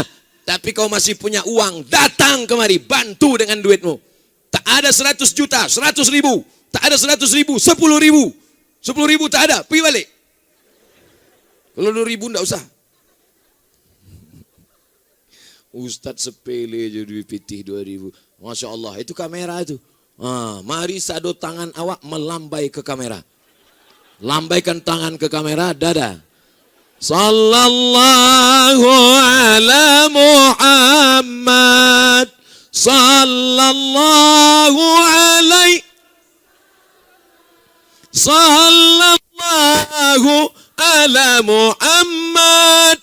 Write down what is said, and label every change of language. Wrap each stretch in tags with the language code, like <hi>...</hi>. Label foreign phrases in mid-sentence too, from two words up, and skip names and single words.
<id>Tapi kau masih punya uang, datang kemari, bantu dengan duitmu. Tak ada 100 juta, 100 ribu. Tak ada 100 ribu, 10 ribu. 10 ribu tak ada, pergi balik. Kalau 2 ribu tak usah. Ustadz sepele je duit pitih 2.000.</id> <ar>ما شاء الله,</ar> <id>itu kamera itu.</id> <min>Mari sado tangan awak</min> <id>melambai ke kamera. Lambaikan tangan ke kamera, dada.</id> <ar>صلى الله على محمد. صلى الله عليه. صلى الله على محمد.</ar>